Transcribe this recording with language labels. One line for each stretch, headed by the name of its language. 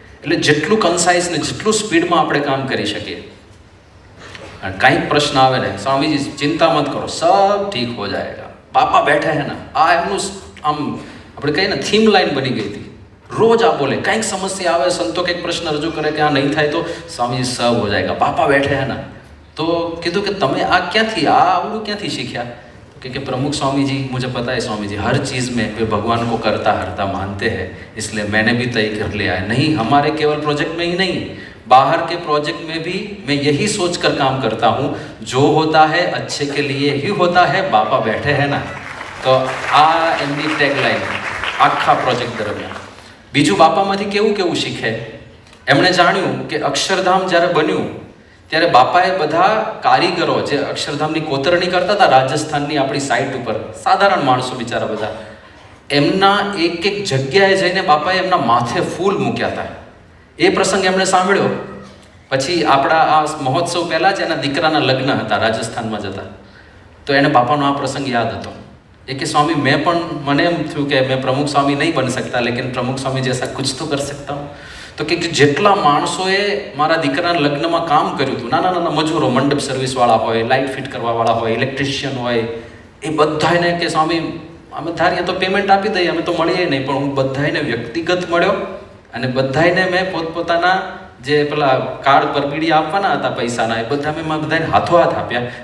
Gujarati: એટલે જેટલું કન્સાઇઝ ને જેટલું સ્પીડમાં આપણે કામ કરી શકીએ. કંઈક પ્રશ્ન આવે ને,
Hindi: સ્વામીજી ચિંતા મત કરો, સબ ઠીક હો જાયેગા, પાપા બેઠે હે ના.
Gujarati: આ એમનું આમ આપણે કહીએ ને થીમ લાઈન બની ગઈ હતી. રોજ આ બોલે. કંઈક સમસ્યા આવે, સંતો કંઈક પ્રશ્ન રજૂ કરે કે આ નહીં થાય તો
Hindi: સ્વામીજી સબ હો જાયેગા, પાપા બેઠે હે ના.
Gujarati: તો કીધું કે તમે આ ક્યાંથી, આ આવડું ક્યાંથી શીખ્યા?
Hindi: क्योंकि प्रमुख स्वामी जी, मुझे पता है स्वामी जी हर चीज़ में वे भगवान को करता हरता मानते हैं, इसलिए मैंने भी तय कर लिया है, नहीं हमारे केवल प्रोजेक्ट में ही नहीं, बाहर के प्रोजेक्ट में भी मैं यही सोचकर काम करता हूँ, जो होता है अच्छे के लिए ही होता है, बापा बैठे हैं ना।
Gujarati: तो આ એમની ટેગલાઈન આખા પ્રોજેક્ટ દરમિયાન. બીજું બાપામાંથી કેવું કેવું શીખે, એમણે જાણ્યું કે અક્ષરધામ જ્યારે બન્યું ત્યારે બાપાએ બધા કારીગરો જે અક્ષરધામની કોતરણી કરતા હતા રાજસ્થાનની આપણી સાઇટ ઉપર, સાધારણ માણસો બિચારા બધા, એમના એક એક જગ્યાએ જઈને બાપાએ એમના માથે ફૂલ મૂક્યા હતા. એ પ્રસંગ એમણે સાંભળ્યો. પછી આપણા આ મહોત્સવ પહેલાં જ એના દીકરાના લગ્ન હતા રાજસ્થાનમાં જતા, તો એને બાપાનો આ પ્રસંગ યાદ હતો. એ કે
Hindi: स्वामी
Gujarati: મને એમ થયું કે
Hindi: मैं प्रमुख स्वामी नहीं बन सकता, लेकिन प्रमुख स्वामी जैसा कुछ तो कर सकता हूँ.
Gujarati: તો કે જેટલા માણસોએ મારા દીકરાના લગ્નમાં કામ કર્યું હતું, નાના નાના મજૂરો, મંડપ સર્વિસવાળા હોય, લાઇટ ફિટ કરવાવાળા હોય, ઇલેક્ટ્રિશિયન હોય, એ બધાને કે સ્વામી અમે ધારીએ તો પેમેન્ટ આપી દઈએ, અમે તો મળીએ નહીં, પણ હું બધાને વ્યક્તિગત મળ્યો અને બધાને મેં પોતપોતાના જે પેલા કાર્ડ પર બીડી આપવાના હતા પૈસાના, એ બધા મેં બધાને હાથો હાથ આપ્યા.